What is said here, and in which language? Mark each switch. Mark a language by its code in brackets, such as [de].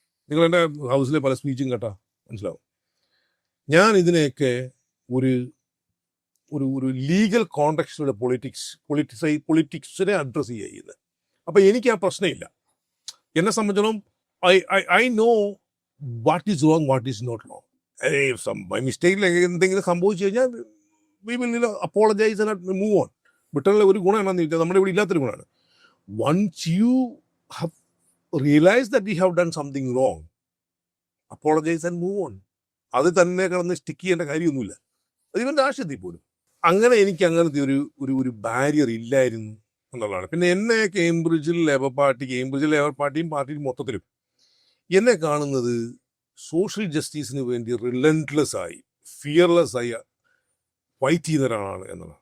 [ml] നിങ്ങൾ എൻ്റെ ഹൗസിലെ പല സ്പീച്ചും കേട്ടാൽ മനസ്സിലാവും. ഞാൻ ഇതിനെയൊക്കെ ഒരു ലീഗൽ കോണ്ടെക്സ്റ്റിലൂടെ പൊളിറ്റിക്സിനെ അഡ്രസ്സ് ചെയ്യുന്നത്. അപ്പം എനിക്ക് ആ പ്രശ്നമില്ല. എന്നെ സംബന്ധിച്ചിടത്തോളം [en] I know what is wrong, what is not wrong. [ml] By മിസ്റ്റേക്കിൽ എന്തെങ്കിലും സംഭവിച്ചു കഴിഞ്ഞാൽ [en] we will apologize and move on. [ml] ബ്രിട്ടനിലെ ഒരു ഗുണം എന്താണെന്ന് ചോദിച്ചാൽ നമ്മുടെ ഇവിടെ ഇല്ലാത്തൊരു ഗുണമാണ്. [en] Once you have realized that we have done something wrong, apologise and move on. [ml] അത് തന്നെ കിടന്ന് സ്റ്റിക്ക് ചെയ്യേണ്ട കാര്യമൊന്നുമില്ല. അത് ഇവൻ രാഷ്ട്രീയത്തിൽ പോലും അങ്ങനെ എനിക്ക് അങ്ങനത്തെ ഒരു ഒരു ഒരു ബാരിയർ ഇല്ലായിരുന്നു എന്നുള്ളതാണ്. പിന്നെ എന്നെ കേംബ്രിഡ്ജിൽ ലേബർ പാർട്ടിയും പാർട്ടിയും മൊത്തത്തിലും എന്നെ കാണുന്നത് സോഷ്യൽ ജസ്റ്റിസിന് വേണ്ടി റിലൻറ്റ്ലെസ് ആയി ഫിയർലെസ് ആയി ഫൈറ്റ് ചെയ്യുന്ന ഒരാളാണ് എന്നുള്ളത്.